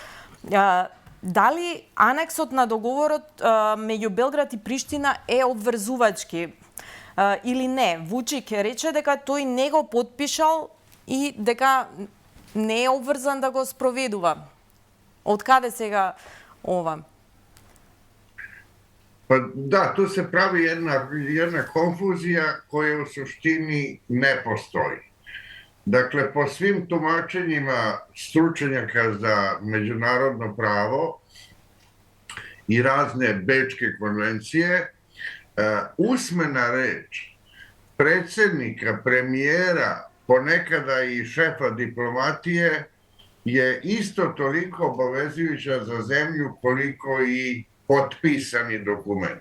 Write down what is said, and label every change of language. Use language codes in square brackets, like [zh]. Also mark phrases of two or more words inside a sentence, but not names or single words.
[mk] Дали анексот на договорот меѓу Белград и Приштина е обврзувачки или не? Вучиќ рече дека тој не го потпишал и дека не е обврзан да го спроведува. Од каде сега ова? [sr] Pa da, tu se pravi jedna konfuzija koja u suštini ne postoji. Dakle, po svim tumačenjima stručnjaka za međunarodno pravo i razne Bečke konvencije, usmena reč predsednika, premijera, ponekada i šefa diplomatije je isto toliko obavezujuća za zemlju koliko i potpisani dokument.